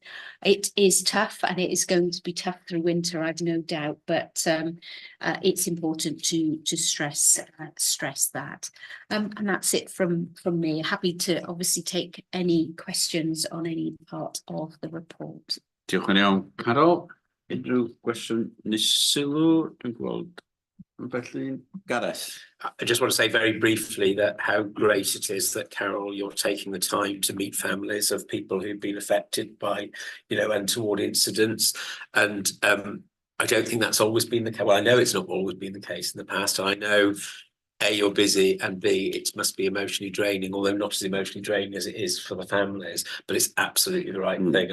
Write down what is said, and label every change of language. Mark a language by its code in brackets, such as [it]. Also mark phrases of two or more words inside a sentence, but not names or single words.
[en] It is tough, and it is going to be tough through winter, I've no doubt, but it's important to stress that. And that's it from me. Happy to obviously take any questions on any part of the report. [cy] Diolch yn iawn, Carol. Unrhyw gwestiwn neu sylw? Dwi'n gweld felly, Gareth. [en] I just want to say very briefly that how great it is that, Carol, you're taking the time to meet families of people who've been affected by, you know, untoward incidents. And I don't think that's always been the case. Well, I know it's not always been the case in the past. I know, A, you're busy, and B, it must be emotionally draining, although not as emotionally draining as it is for the families, but it's absolutely the right thing.